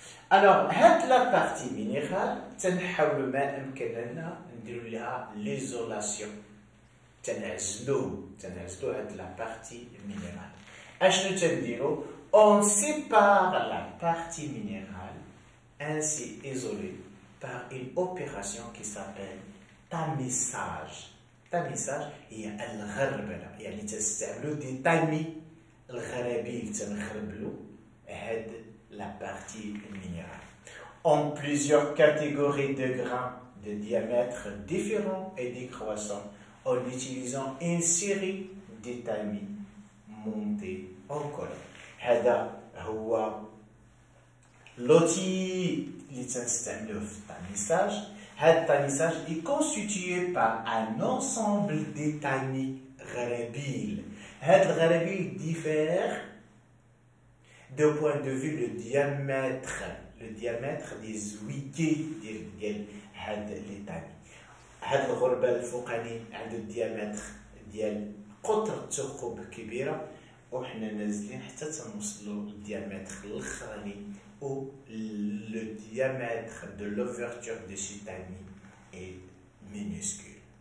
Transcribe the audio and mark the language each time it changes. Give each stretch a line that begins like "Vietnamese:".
French: Alors, la partie minérale,
Arabic: تنحاول ما أمكننا نديروا لها
French: l'isolation.
Arabic: تنعزلوا هاد
French: la partie minérale.
Arabic: أشنو تنديروا؟
French: On sépare la partie minérale ainsi isolée par une opération qui s'appelle tamisage.
Arabic: tamisage هي الغربلة، يعني تستعملوا دي تامي الغرابيل تنغربلوا هاد
French: la partie minérale. En plusieurs catégories de grains de diamètre différents et décroissants en utilisant une série d'étamis montés en colonne.
Arabic: هذا هو l'outil اللي تنستعملوه في التاميساج. هذا التاميساج
French: est constitué par un ensemble d'étamis
Arabic: غرابيل. هاد الغرابيل
French: diffèrent d'un point de vue le diamètre des
Arabic: زويكي ديال هاد
French: l'étami.
Arabic: هاد الغربة الفوقاني عنده الديامتر ديال قطر الثقوب كبيرة، وحنا نازلين حتى تنوصلوا للديامتر الاخراني و
French: le diamètre de l'ouverture de cet ami est minuscule.